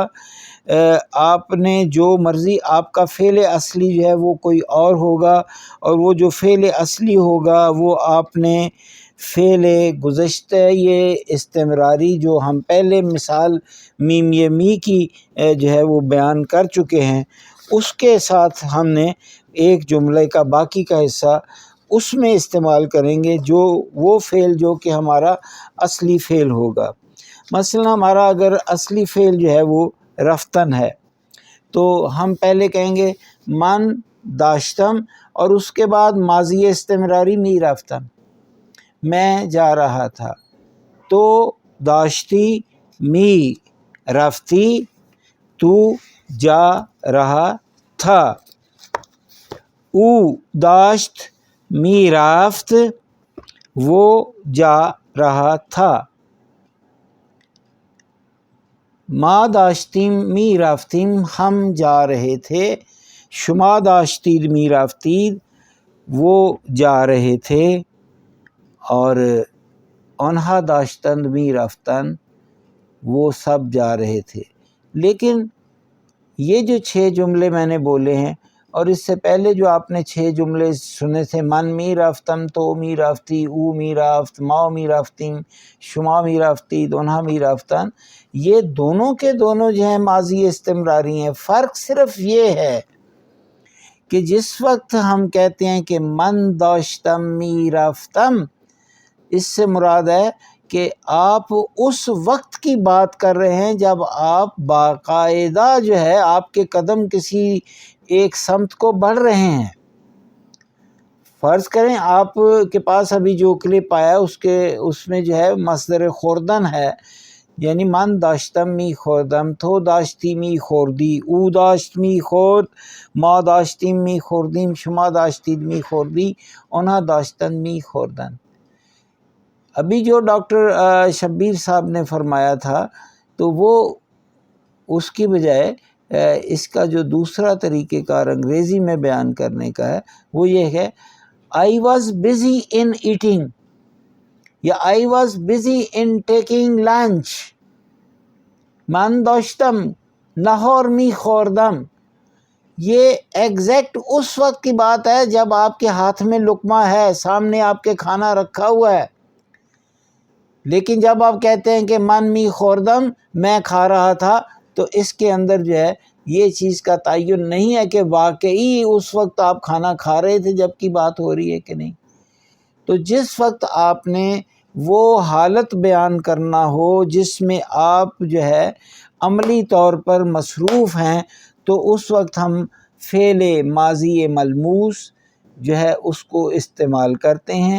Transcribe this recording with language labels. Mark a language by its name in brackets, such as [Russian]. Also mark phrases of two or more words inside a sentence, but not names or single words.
[Urdu] آپ نے جو مرضی، آپ کا فعل اصلی جو ہے وہ کوئی اور ہوگا، اور وہ جو فعل اصلی ہوگا وہ آپ نے فعل گزشتہ یہ استمراری جو ہم پہلے مثال میم یہ می کی جو ہے وہ بیان کر چکے ہیں، اس کے ساتھ ہم نے ایک جملے کا باقی کا حصہ اس میں استعمال کریں گے، جو وہ فعل جو کہ ہمارا اصلی فعل ہوگا۔ مثلا ہمارا اگر اصلی فعل جو ہے وہ رفتن ہے تو ہم پہلے کہیں گے [Persian] من داشتم، [Urdu] اور اس کے بعد ماضی استمراری [Persian] می رفتم، [Urdu] میں جا رہا تھا، تو [Persian] داشتی می رفتی، [Urdu] تو جا رہا تھا، [Persian] او داشت می رفت، [Urdu] وہ جا رہا تھا، [Persian] ما داشتیم می رفتیم، [Urdu] ہم جا رہے تھے، [Persian] شما داشتید می رفتید، [Urdu] وہ جا رہے تھے، اور [Persian] آنہا داشتند می رفتن، [Urdu] وہ سب جا رہے تھے۔ لیکن یہ جو 6 جملے میں نے بولے ہیں اور اس سے پہلے جو آپ نے 6 جملے سنے تھے، [Persian] من می رفتم تو می رفتی، او می رفت، ما می رفتیم، شما می رفتید، انہا می رفتن، [Urdu] یہ دونوں کے دونوں جو ہیں ماضی استمراری ہیں۔ فرق صرف یہ ہے کہ جس وقت ہم کہتے ہیں کہ [Persian] من داشتم می رفتم، [Urdu] اس سے مراد ہے کہ آپ اس وقت کی بات کر رہے ہیں جب آپ باقاعدہ جو ہے آپ کے قدم کسی ایک سمت کو بڑھ رہے ہیں۔ فرض کریں آپ کے پاس ابھی جو کلپ آیا اس میں جو ہے مصدر خوردن ہے، یعنی [Persian] من داشتم می خوردم، تو داشتی می خوردی، او داشت می خورد، ما داشتیم می خوردیم، شما داشتید می خوردی، انہا داشتن می خوردن۔ [Urdu] ابھی جو ڈاکٹر شبیر صاحب نے فرمایا تھا تو وہ اس کی بجائے اس کا جو دوسرا طریقہ کار انگریزی میں بیان کرنے کا ہے وہ یہ ہے [English] I was busy in eating [Urdu] یا [English] I was busy in taking lunch، [Persian] من داشتم نہار می خوردم، [Urdu] یہ ایگزیکٹ اس وقت کی بات ہے جب آپ کے ہاتھ میں لقمہ ہے، سامنے آپ کے کھانا رکھا ہوا ہے۔ لیکن جب آپ کہتے ہیں کہ [Persian] من می خوردم، [Urdu] میں کھا رہا تھا، تو اس کے اندر جو ہے یہ چیز کا تعین نہیں ہے کہ واقعی اس وقت آپ کھانا کھا رہے تھے جب کی بات ہو رہی ہے کہ نہیں۔ تو جس وقت آپ نے وہ حالت بیان کرنا ہو جس میں آپ جو ہے عملی طور پر مصروف ہیں، تو اس وقت ہم فعل ماضی ملموس جو ہے اس کو استعمال کرتے ہیں۔